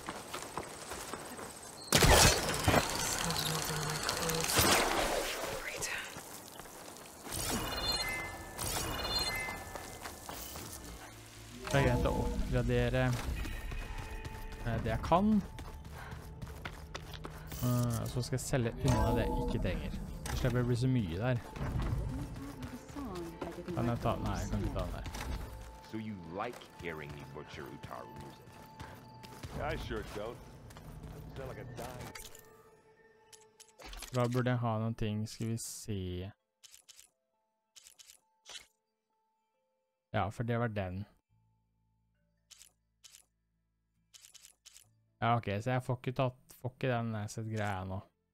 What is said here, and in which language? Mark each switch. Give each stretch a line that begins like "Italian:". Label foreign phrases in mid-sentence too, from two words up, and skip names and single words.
Norwegian: Det er greit å oppgradere det jeg kan. Så skal jeg selge unna det jeg ikke trenger. Det slipper å bli så mye der. Kan jeg ta? Nei, jeg kan ikke ta den der.
English: So you like hearing me butcher Utaru music? I sure don't. Sound like a dime.
Norwegian: Da burde jeg ha noen ting, skal vi se. Ja, for det var den. Ja, ok, så jeg får ikke den asset-greia nå.